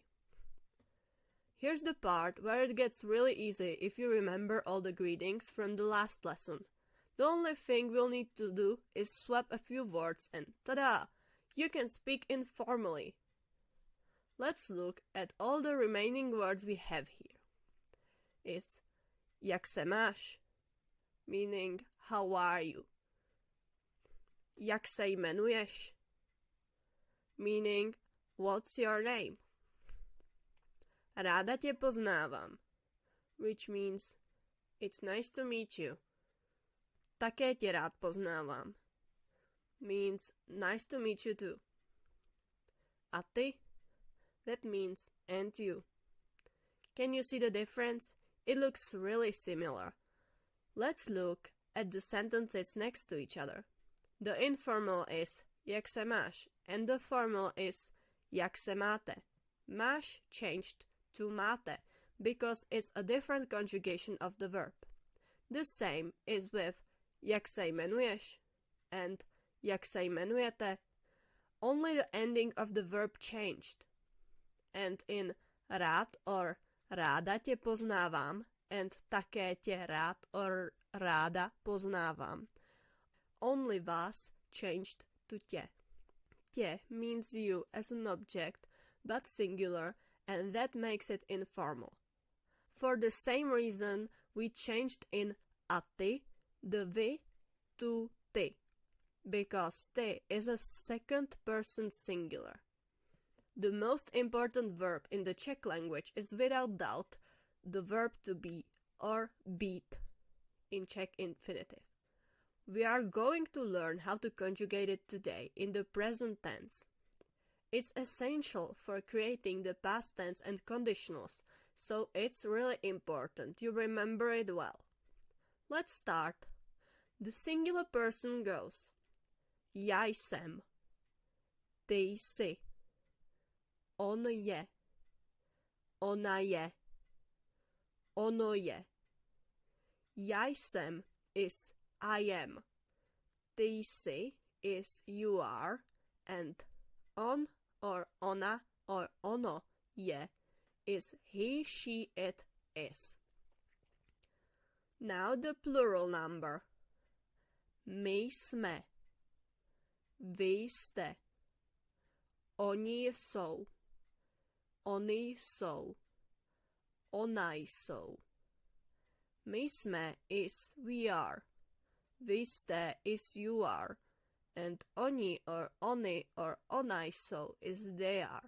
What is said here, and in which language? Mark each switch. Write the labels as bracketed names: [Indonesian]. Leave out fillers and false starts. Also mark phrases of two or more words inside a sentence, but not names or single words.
[English] Here's the part where it gets really easy if you remember all the greetings from the last lesson. The only thing we'll need to do is swap a few words and ta-da! You can speak informally. Let's look at all the remaining words we have here. [Czech] It's jak se máš, [English] meaning how are you. [Czech] Jak se jmenuješ, [English] meaning what's your name. [Czech] Ráda tě poznávám, [English] which means it's nice to meet you. [Czech] Také tě rád poznávám, [English] means nice to meet you too. [Czech] A ty? [English] That means and you. Can you see the difference? It looks really similar. Let's look at the sentences next to each other. The informal is [Czech] jak se máš [English] and the formal is [Czech] jak se máte. [English] Máš changed to máte because it's a different conjugation of the verb. The same is with [Czech] jak se jmenuješ [English] and [Czech] jak se jmenujete. [English] Only the ending of the verb changed. And in rád or [Czech] ráda tě poznávám [English] and [Czech] také tě rád [English] or [Czech] ráda poznávám, [English] only vás changed to tě. Tě means you as an object, but singular, and that makes it informal. For the same reason, we changed in [Czech] a ty, [English] the vy, to ty, because ty is a second person singular. The most important verb in the Czech language is without doubt the verb to be or být in Czech infinitive. We are going to learn how to conjugate it today in the present tense. It's essential for creating the past tense and conditionals, so it's really important you remember it well. Let's start. The singular person goes: [Czech] Já jsem, ty jsi, on je, ona je, ono je. Já jsem [English] is I am, [Czech] ty jsi [English] is you are, and on or ona or [Czech] ono je [English] is he, she, it is. Now the plural number. [Czech] My jsme, vy jste, oni jsou, oni jsou, ona jsou. My jsme [English] is we are, [Czech] vy jste [English] is you are, and oni or oni or [Czech] ona jsou [English] is they are.